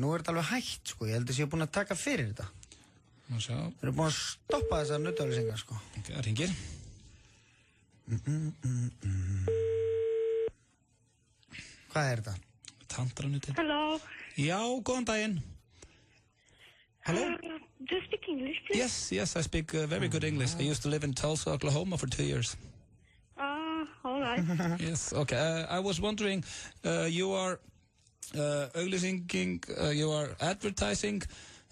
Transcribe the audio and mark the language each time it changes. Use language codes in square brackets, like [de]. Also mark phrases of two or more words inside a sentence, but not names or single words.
[is] Nú er þetta alveg hægt, sko. Ég held að ég er búin að taka fyrir þetta. Við erum búin að stoppa þessar nuddauglýsingar, sko. Ok, það ringir. Hvað er þetta? Tandranuddin. [en] Hello. [is] Já, góðan daginn. [en] Hello? Do you speak English, please? Yes, I speak very good English. I used to live in Tulsa, Oklahoma for 2 years. All right. Yes, okay. I was wondering, you are you are advertising